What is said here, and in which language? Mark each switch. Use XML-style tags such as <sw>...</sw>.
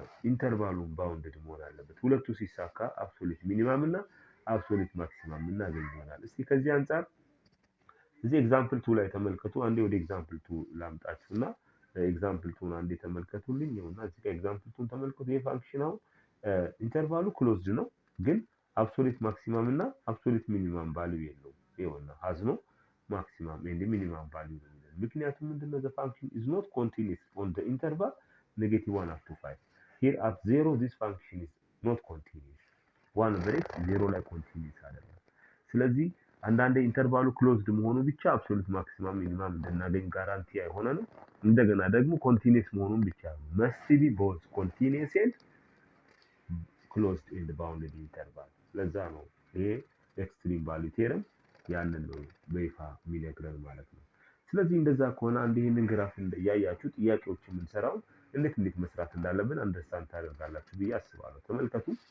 <am>ኢንተርቫሉን ባውንድድ መሆን አለበት። ሁለቱ ሲሳካ አብሶሉት ሚኒማም እና አብሶሉት ማክሲማም እናገኛለን። እስቲ ከዚህ አንፃር እዚህ ኤግዛምፕል 2 ላይ ተመልከቱ። አንዴ ወደ ኤግዛምፕል 2 ላምጣችሁና ኤግዛምፕል 2 አንዴ ተመልከቱልኝ። ይኸውና እዚህ ጋር ኤግዛምፕል 2 ተመልከቱ። ይሄ ፋንክሽን አሁን ኢንተርቫሉ ክሎዝድ ነው ግን አብሶሉት ማክሲማም እና አብሶሉት ሚኒማም ቫልዩ የለውም። ይኸውና</am> <en>has no maximum and minimum value</en> <am>ነው። ምክንያቱም ምንድነው</am> <en>the function is not continuous on the interval -1 up to 5. Here at 0 this function is not continuous.</en> <am>1 over x 0 ላይ continuous አይደለም። ስለዚህ አንዳንዴ ኢንተርቫሉ ክሎዝድ መሆኑ ብቻ አብሶሉት ማክሲማም ሚኒማም እንድናገኝ ጋራንቲ አይሆነንም። እንደገና ደግሞ ኮንቲኒየስ መሆኑን ብቻ ነው</am> <en>must be both continuous and closed and bounded interval።</en> <am>ለዛ ነው ይሄ ኤክስትሪም ቫልዩ ቴረም ያንን ነው በይፋ የሚነግረን ማለት ነው። ስለዚህ እንደዛ ከሆነ አንድ ይሄንን ግራፍ ያያችሁ ጥያቄዎችን የምንሰራው እንዴት መስራት እንዳለብን አንደርስታንድ ታደርጋላችሁ ብዬ አስባለሁ። ተመልከቱ</am>